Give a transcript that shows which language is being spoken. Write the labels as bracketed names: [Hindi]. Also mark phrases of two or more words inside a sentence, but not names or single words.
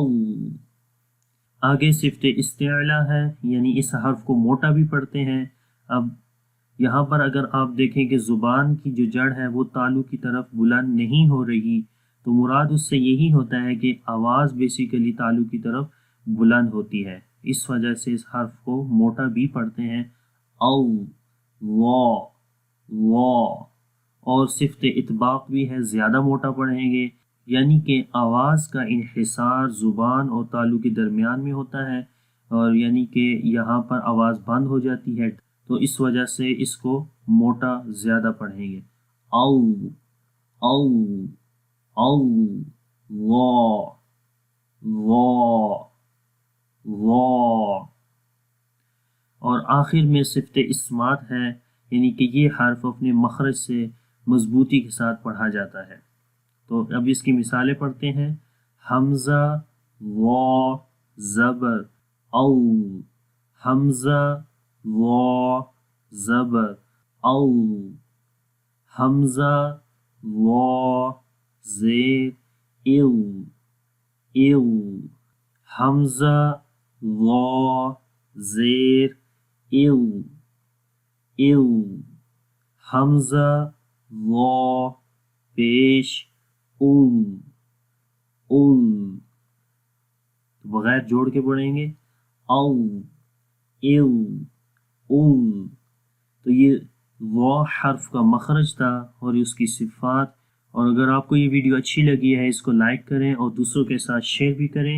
[Urdu] آگے صفت استعلا ہے، یعنی اس حرف کو موٹا بھی پڑھتے ہیں۔ اب یہاں پر اگر آپ دیکھیں کہ زبان کی جو جڑ ہے وہ تالو کی طرف بلند نہیں ہو رہی، تو مراد اس سے یہی ہوتا ہے کہ آواز بیسیکلی تالو کی طرف بلند ہوتی ہے، اس وجہ سے اس حرف کو موٹا بھی پڑھتے ہیں۔ او وا وا۔ اور صفت اطباق بھی ہے، زیادہ موٹا پڑھیں گے، یعنی کہ آواز کا انحصار زبان اور تالو کے درمیان میں ہوتا ہے، اور یعنی کہ یہاں پر آواز بند ہو جاتی ہے، تو اس وجہ سے اس کو موٹا زیادہ پڑھیں گے۔ او او او وا وا وا۔ اور آخر میں صفت اسمات ہے، یعنی کہ یہ حرف اپنے مخرج سے مضبوطی کے ساتھ پڑھا جاتا ہے۔ تو اب اس کی مثالیں پڑھتے ہیں۔ حمزہ وا زبر او، حمزہ وا زبر او، حمزہ وا زیر او او، حمزہ وا زیر او او، حمزہ وا پیش او او۔ بغیر جوڑ کے پڑھیں گے۔ او او او۔ تو یہ وا حرف کا مخرج تھا اور اس کی صفات۔ اور اگر آپ کو یہ ویڈیو اچھی لگی ہے، اس کو لائک کریں اور دوسروں کے ساتھ شیئر بھی کریں۔